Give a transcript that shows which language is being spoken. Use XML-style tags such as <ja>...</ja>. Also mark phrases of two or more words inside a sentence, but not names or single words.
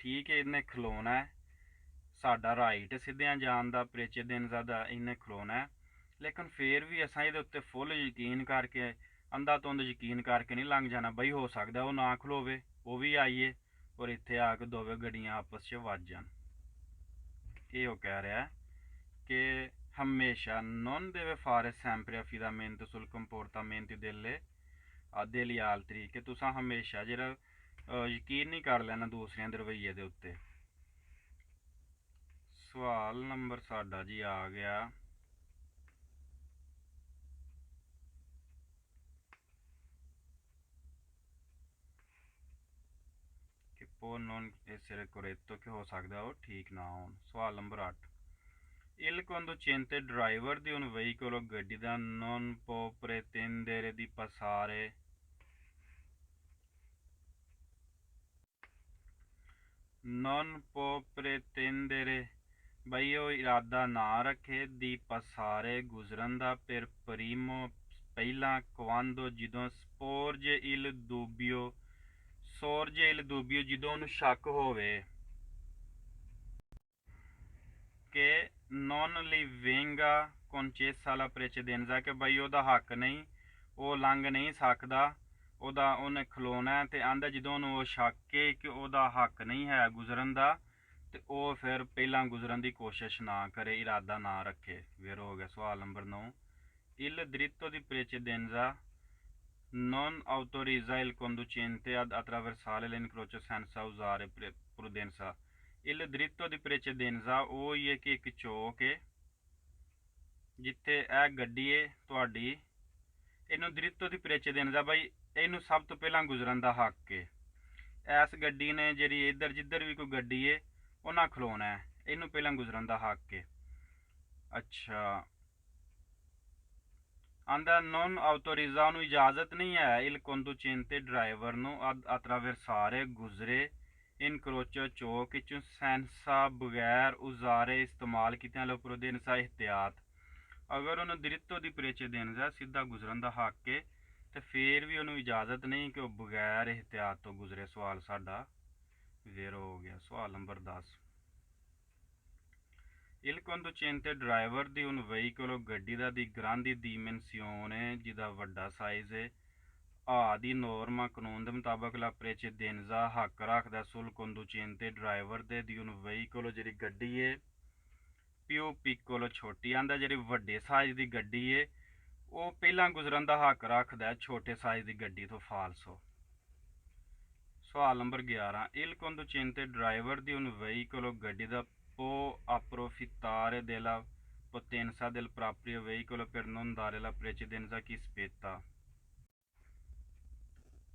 <pa>ਠੀਕ ਹੈ, ਇਹਨੇ ਖਲੋਣਾ ਹੈ, ਸਾਡਾ ਰਾਈਟ ਸਿੱਧਿਆਂ ਜਾਣ ਦਾ, ਪ੍ਰੇਚੇਦਿੰਜ਼ਾ ਦਾ, ਇਹਨੇ ਖਲੋਣਾ ਹੈ, ਲੇਕਿਨ ਫੇਰ ਵੀ ਅਸਾਂ ਇਹਦੇ ਉੱਤੇ ਫੁੱਲ ਯਕੀਨ ਕਰਕੇ, ਅੰਧਾ ਧੁੰਦ ਯਕੀਨ ਕਰਕੇ ਨਹੀਂ ਲੰਘ ਜਾਣਾ। ਬਈ ਹੋ ਸਕਦਾ ਉਹ ਨਾ ਖਲੋਵੇ, ਉਹ ਵੀ ਆਈਏ ਔਰ ਇੱਥੇ ਆ ਕੇ ਦੋਵੇਂ ਗੱਡੀਆਂ ਆਪਸ 'ਚ ਵੱਜ ਜਾਣ। ਇਹ ਉਹ ਕਹਿ ਰਿਹਾ ਕਿ ਹਮੇਸ਼ਾ</pa> <it>non deve fare sempre affidamento sul comportamento degli altri,</it> <pa>ਕਿ ਤੁਸੀਂ ਹਮੇਸ਼ਾ ਜਿਹੜਾ ਯਕੀਨ ਨਹੀਂ ਕਰ ਲੈਣਾ ਦੂਸਰਿਆਂ ਦੇ ਰਵੱਈਏ ਦੇ ਉੱਤੇ। ਸਵਾਲ ਨੰਬਰ ਸਾਡਾ ਜੀ ਆ ਗਿਆ ਕਿ</pa> <it>può non essere corretto</it> <pa>ਕਿ ਹੋ ਸਕਦਾ ਉਹ ਠੀਕ ਨਾ ਹੋਣ। ਸਵਾਲ ਨੰਬਰ 8,</pa> <it>il conducente driver di un veicolo</it> <pa>ਗੱਡੀ ਦਾ</pa> <it>non può pretendere di passare non può pretendere</it> <pa>ਬਈ ਉਹ ਇਰਾਦਾ ਨਾ ਰੱਖੇ</pa> <it>di passare</it> <pa>ਗੁਜ਼ਰਨ ਦਾ</pa> <it>per primo ਪਹਿਲਾਂ quando ਜਦੋਂ sorge il dubbio</it> <pa>ਜਦੋਂ ਉਹਨੂੰ ਸ਼ੱਕ ਹੋਵੇ ਕਿ</pa> <it>non li venga concessa la precedenza,</it> <pa>ਕਿ ਬਈ ਉਹਦਾ ਹੱਕ ਨਹੀਂ, ਉਹ ਲੰਘ ਨਹੀਂ ਸਕਦਾ, ਉਹਨੇ ਖਲੋਣਾ, ਤੇ ਆਂਦਾ ਜਦੋਂ ਉਹਨੂੰ ਉਹ ਸ਼ੱਕ ਹੈ ਕਿ ਉਹਦਾ ਹੱਕ ਨਹੀਂ ਹੈ ਗੁਜ਼ਰਨ ਦਾ, ਤੇ ਉਹ ਫਿਰ ਪਹਿਲਾਂ ਗੁਜ਼ਰਨ ਦੀ ਕੋਸ਼ਿਸ਼ ਨਾ ਕਰੇ, ਇਰਾਦਾ ਨਾ ਰੱਖੇ। ਫਿਰ ਹੋ ਗਿਆ ਸਵਾਲ ਨੰਬਰ 9,</pa> <it>il diritto di precedenza non autorizza il conducente ad attraversare l'incrocio senza usare prudenza। il diritto di precedenza</it> <pa>ਉਹ ਹੀ ਹੈ ਕਿ ਇੱਕ ਚੌਕ ਹੈ ਜਿੱਥੇ ਇਹ ਗੱਡੀ ਹੈ ਤੁਹਾਡੀ, ਇਹਨੂੰ</pa> <it>diritto di precedenza</it> <pa>ਬਈ ਇਹਨੂੰ ਸਭ ਤੋਂ ਪਹਿਲਾਂ ਗੁਜ਼ਰਨ ਦਾ ਹੱਕ ਹੈ। ਇਸ ਗੱਡੀ ਨੇ ਜਿਹੜੀ ਇੱਧਰ ਜਿੱਧਰ ਵੀ ਕੋਈ ਗੱਡੀ ਹੈ ਉਹਨਾਂ ਖਲੋਣਾ ਹੈ, ਇਹਨੂੰ ਪਹਿਲਾਂ ਗੁਜ਼ਰਨ ਦਾ ਹੱਕ ਹੈ। ਅੱਛਾ, ਆਂਦਾ</pa> <it>non autorizza</it> <pa>ਉਹਨੂੰ ਇਜਾਜ਼ਤ ਨਹੀਂ ਹੈ</pa> <it>il conducente</it> <pa>ਡਰਾਈਵਰ ਨੂੰ</pa> <it>ad attraversare</it> <pa>ਗੁਜ਼ਰੇ ਇਨਕਰੋਚੋ ਚੌਕ ਵਿੱਚੋਂ senza ਬਗੈਰ ਉਜ਼ਾਰੇ ਇਸਤੇਮਾਲ ਕੀਤਿਆਂ ਲੋ prudenza ਇਹਤਿਆਤ। ਅਗਰ ਉਹਨੂੰ</pa> <it>diritto di precedenza</it> <pa>ਸਿੱਧਾ ਗੁਜ਼ਰਨ ਦਾ ਹੱਕ ਹੈ ਤੇ ਫੇਰ ਵੀ ਉਹਨੂੰ ਇਜਾਜ਼ਤ ਨਹੀਂ ਕਿ ਉਹ ਬਗੈਰ ਇਹਤਿਆਤ ਤੋਂ ਗੁਜ਼ਰੇ। ਸਵਾਲ ਸਾਡਾ ਜ਼ੀਰੋ ਹੋ ਗਿਆ। ਸਵਾਲ ਨੰਬਰ 10,</pa> <it>il conducente driver di un veicolo</it> <pa>ਗੱਡੀ ਦਾ ਦੀ</pa> <it>grandi dimensione</it> <pa>ਜਿਹਦਾ ਵੱਡਾ ਸਾਈਜ਼ ਹੈ ਆ ਦੀ ਨੋਰਮਾ ਕਾਨੂੰਨ ਦੇ ਮੁਤਾਬਕ</pa> <it>la precedenza</it> <pa>ਹੱਕ ਰੱਖਦਾ</pa> <it>sul conducente driver</it> <pa>ਦੇ</pa> <it>di un veicolo</it> <pa>ਜਿਹੜੀ ਗੱਡੀ ਹੈ</pa> <it>più piccolo</it> <pa>ਛੋਟੀ, ਆਂਦਾ ਜਿਹੜੀ ਵੱਡੇ ਸਾਈਜ਼ ਦੀ ਗੱਡੀ ਹੈ ਉਹ ਪਹਿਲਾਂ ਗੁਜ਼ਰਨ ਦਾ ਹੱਕ ਰੱਖਦਾ ਛੋਟੇ ਸਾਈਜ਼ ਦੀ ਗੱਡੀ ਤੋਂ ਫਾਲਸੋ। ਸਵਾਲ ਨੰਬਰ 11,</pa> <it>il conducente driver di un veicolo</it> <pa>ਗੱਡੀ ਦਾ</pa> <it>può approfittare della potenza del proprio veicolo per non dare la precedenza a chi spetta।</it>